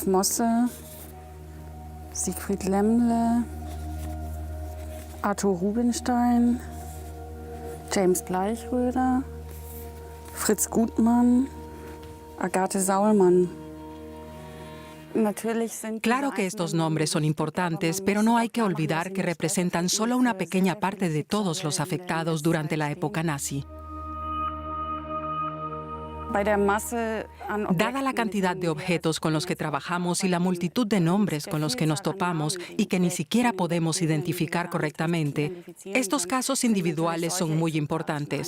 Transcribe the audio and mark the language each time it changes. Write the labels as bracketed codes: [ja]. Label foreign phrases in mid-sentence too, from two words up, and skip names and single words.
[es] Mosse, Siegfried Lemmle, Arthur Rubinstein, James Bleichroeder, Fritz Gutmann, Agathe Saulmann. Claro que estos nombres son importantes, pero no hay que olvidar que representan solo una pequeña parte de todos los afectados durante la época nazi. Dada la cantidad de objetos con los que trabajamos y la multitud de nombres con los que nos topamos y que ni siquiera podemos identificar correctamente, estos casos individuales son muy importantes.